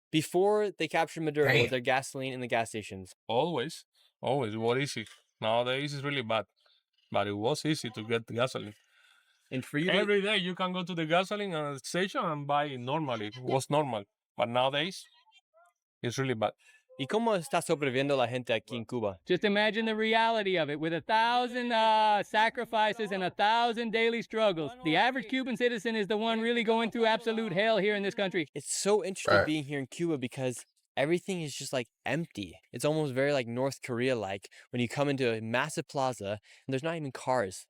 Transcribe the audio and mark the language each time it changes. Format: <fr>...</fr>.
<en>Before they captured Maduro, was there gasoline in the gas stations? Always. It was easy. Nowadays it's really bad. But it was easy to get the gasoline. And for you, every day you can go to the gasoline station and buy it normally. It was normal. But nowadays, it's really bad.</en> <es>¿Y cómo está sobreviviendo la gente aquí en Cuba?</es> <en>Just imagine the reality of it. With 1,000 sacrifices and 1,000 daily struggles, the average Cuban citizen is the one really going through absolute hell here in this country. It's so interesting being here in Cuba because everything is just like empty. It's almost very like North Korea-like when you come into a massive plaza and there's not even cars.</en>